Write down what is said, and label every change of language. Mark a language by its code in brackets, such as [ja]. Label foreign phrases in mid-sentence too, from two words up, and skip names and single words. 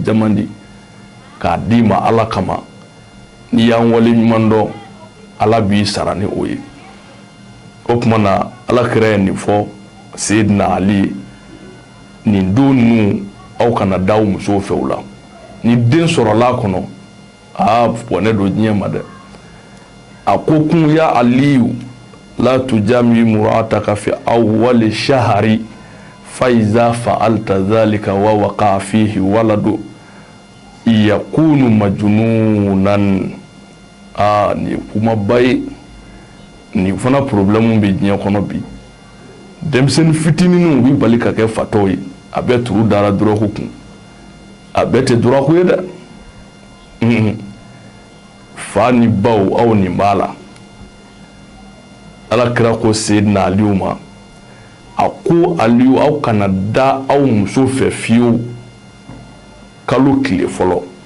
[bm] jama di k'a di ma Ala kama n'i y'an wale ɲuman dɔn Ala b'i sara ni o ye o tuma na Alakira ye nin fɔ Seydina Ali nin don ninnu aw kana da aw musow fɛ o la ni den sɔrɔla a kɔnɔ bɔnɛ don diɲɛ ma dɛ a ko kun [ar] يا علي لا تجامع امرأتك في أول الشهر فإذا فعلت ذلك ووقع فيه ولد يكون مجنونا. [bm] Ni kuma baye ni fana problème bɛ diɲɛ kɔnɔ bi denmisɛnnin fitininw bɛ bali ka kɛ fatɔw ye a bɛɛ turu dara dɔrɔku kun a bɛɛ tɛ dɔrɔku ye dɛ fa ni baw aw ni b'a la ala kira ko Seydina Aliyu ma a ko Aliyu aw kana da aw muso fɛ fiyewu kalo tile fɔlɔ